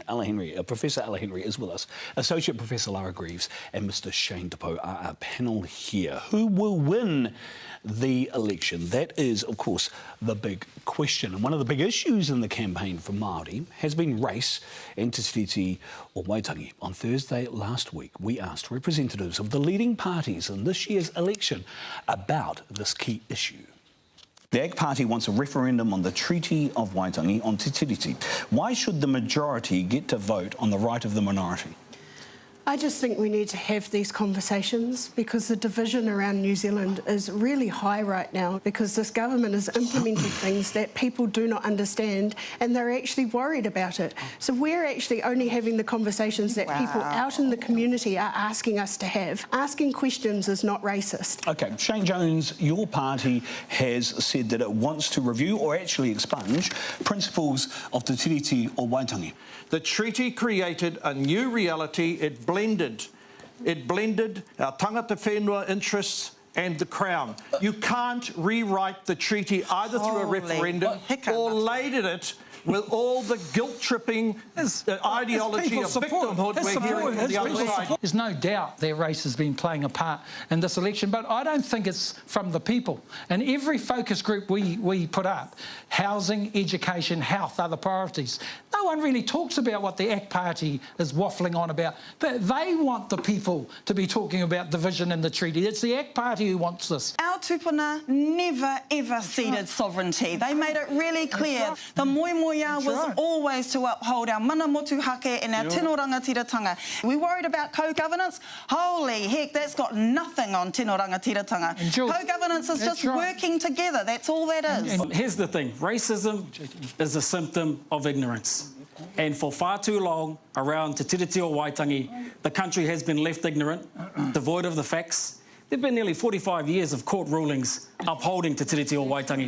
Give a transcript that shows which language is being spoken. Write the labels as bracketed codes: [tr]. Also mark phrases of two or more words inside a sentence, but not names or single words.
[en] Professor Ella Henry is with us, Associate Professor Lara Greaves and Mr Shane DePoe are our panel here. Who will win the election? That is, of course, the big question. And one of the big issues in the campaign for Māori has been race and te tiriti o Waitangi. On Thursday last week, we asked representatives of the leading parties in this year's election about this key issue. The Ag Party wants a referendum on the Treaty of Waitangi on te tiriti. Why should the majority get to vote on the right of the minority? I just think we need to have these conversations because the division around New Zealand is really high right now because this government is implementing things that people do not understand and they're actually worried about it. So we're actually only having the conversations that people out in the community are asking us to have. Asking questions is not racist. OK, Shane Jones, your party has said that it wants to review or actually expunge principles of te tiriti o Waitangi. The treaty created a new reality. It blended our [mi] tangata whenua [en] interests and the Crown. You can't rewrite the treaty either through a referendum or later it with all the guilt-tripping ideology of victimhood we're hearing from the other side. There's no doubt their race has been playing a part in this election, but I don't think it's from the people. And every focus group we put up, housing, education, health are the priorities. No one really talks about what the ACT Party is waffling on about. They want the people to be talking about division in the treaty. It's the ACT Party who wants this. Our tupuna never ever ceded sovereignty. They made it really clear. The moemoeā was always to uphold our [mi] mana motu hake [en] and our [mi] tino rangatiratanga. [en] We worried about co-governance? Holy heck, that's got nothing on [mi] tino rangatiratanga. [en] Co-governance is just working together. That's all that is. And here's the thing. Racism is a symptom of ignorance. And for far too long, around Te Tiriti o Waitangi, the country has been left ignorant, devoid of the facts. There have been nearly 45 years of court rulings upholding Te Tiriti o Waitangi.